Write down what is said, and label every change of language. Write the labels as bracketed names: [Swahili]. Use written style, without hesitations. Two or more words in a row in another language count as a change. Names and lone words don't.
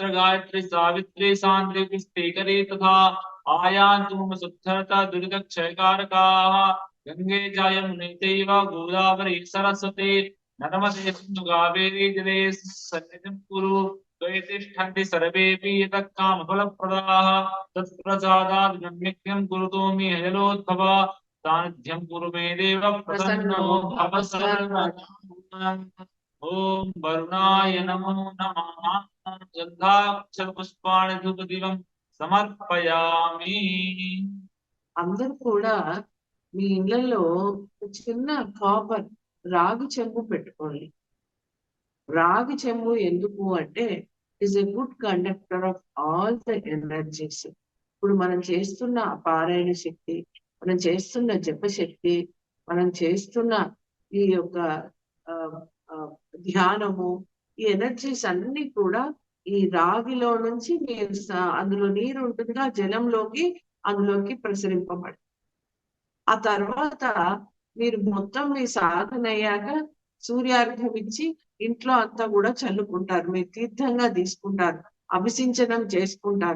[Sanskrit] గాయత్రీ సావిత్రీ సాంద్రీ పుష్టికరీ తథా ఆయాంతు మమ శుద్ధరత దురితక్షయకారకాः గంగే చాయమునే చైవ గోదావరి సరస్వతి నర్మదే సింధు కావేరీ జలే సన్నిధిం కురు ద్వైతిష్ఠन्ति सर्वेऽपि यतः कामफलप्रदाः तत्प्रसादात् नित्यं कुरुतो मे हयलोद्भव सानिध्यं कुरु मे देव प्रसन्नो भव सर्वदा। ओम वरुणाय नमो नमः। गन्धाक्षरपुष्पाणि धूपदीपं సమర్పయామి. [Telugu] అందరూ కూడా మీ ఇళ్లలో చిన్న కాపర్ రాగి చెంబు పెట్టుకోండి. రాగి చెంబు ఎందుకు అంటే [English] is a good conductor of all the energies. [Telugu] ఇప్పుడు మనం చేస్తున్న పారాయణ శక్తి, మనం చేస్తున్న జపశక్తి, మనం చేస్తున్న ఈ యొక్క ధ్యానము, ఈ ఎనర్జీస్ అన్ని కూడా ఈ రాగిలో నుంచి మీరు అందులో నీరు ఉంటుందిగా, జలంలోకి అందులోకి ప్రసరింపబడి ఆ తర్వాత మీరు మొత్తం మీ సాధన అయ్యాక సూర్యార్ఘ్యం ఇచ్చి ఇంట్లో అంతా కూడా చల్లుకుంటారు, మీరు తీర్థంగా తీసుకుంటారు, అభిషించనం చేసుకుంటారు.